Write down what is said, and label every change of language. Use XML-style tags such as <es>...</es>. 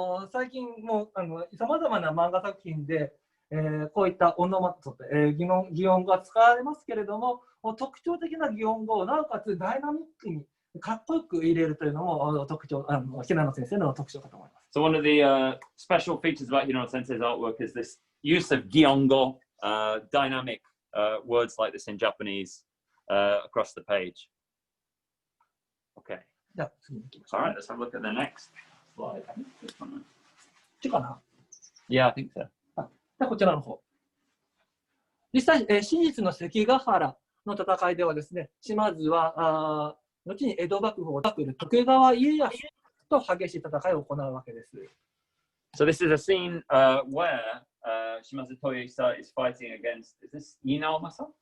<ja>最近もさまざまな漫画作品でこういったオノマトペ、擬音語が使われますけれども、特徴的な擬音語をなおかつダイナミックにかっこよく入れるというのも平野先生の特徴かと思います。</ja> <en>So one of the special features about Hirono Sensei's artwork is this use of giongo, dynamic words like this in Japanese across the page. Okay.</en> <ja>じゃあ次に行きましょう。</ja> <en>All right, let's have a look at the next slide. This one.</en> <ja>こっちかな？</ja> <en>Yeah, I think so.</en> <ja>こちらの方。実際、真実の関ヶ原の戦いではですね、島津は後に江戸幕府を作る徳川家康と激しい戦いを行うわけです。</ja> <en>So this is a scene where Shimazu Toyohisa is fighting against, is this Inaomasa?</en>